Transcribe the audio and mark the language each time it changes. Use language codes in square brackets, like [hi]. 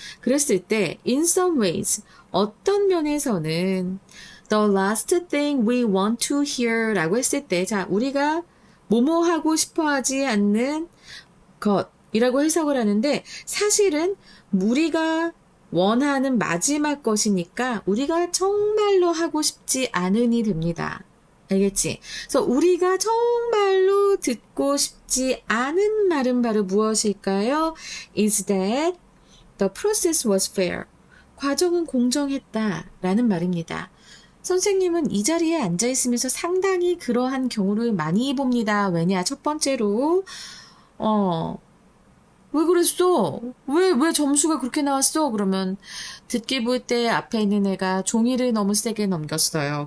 [ko] 그랬을 때, [en] in some ways, [ko] 어떤 면에서는 [en] the last thing we want to hear [ko] 라고 했을 때, 자, 우리가 뭐뭐 하고 싶어 하지 않는 것이라고 해석을 하는데, 사실은 우리가 원하는 마지막 것이니까 우리가 정말로 하고 싶지 않으니 됩니다. 알겠지? 그래서 우리가 정말로 듣고 싶지 않은 말은 바로 무엇일까요? [en] Is that the process was fair. [ko] 과정은 공정했다 라는 말입니다. 선생님은 이 자리에 앉아 있으면서 상당히 그러한 경우를 많이 봅니다. 왜냐? 첫 번째로 왜 그랬어? 왜 점수가 그렇게 나왔어? 그러면 듣기 볼 때 앞에 있는 애가 종이를 너무 세게 넘겼어요.